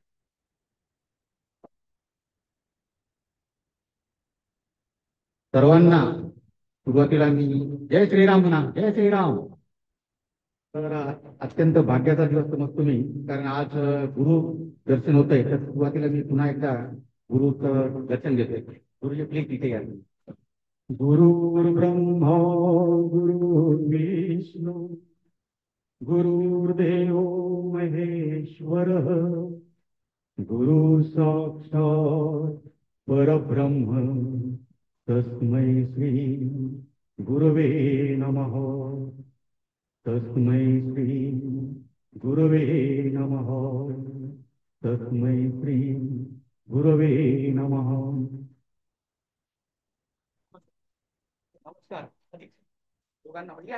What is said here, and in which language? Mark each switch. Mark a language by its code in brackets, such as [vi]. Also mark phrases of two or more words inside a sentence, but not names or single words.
[mr] सर्वांना सुरुवातीला मी जय श्रीराम म्हणा, जय श्रीराम. तर अत्यंत भाग्याचा दिवस समजतो मी, कारण आज गुरु दर्शन होत आहे. तर सुरुवातीला मी पुन्हा एकदा गुरुचं दर्शन घेतोय. गुरुजी प्लीज तिथे या. [sa] गुरुर्ब्रह्मा गुरुर्विष्णू गुरुर्देव महेश्वरः गुरु साक्षात् परब्रह्म तस्मै श्री गुरवे नमः. तस्मै श्री गुरवे नमः. तस्मै श्री गुरवे नमः. [mr] नमस्कार दोघांना.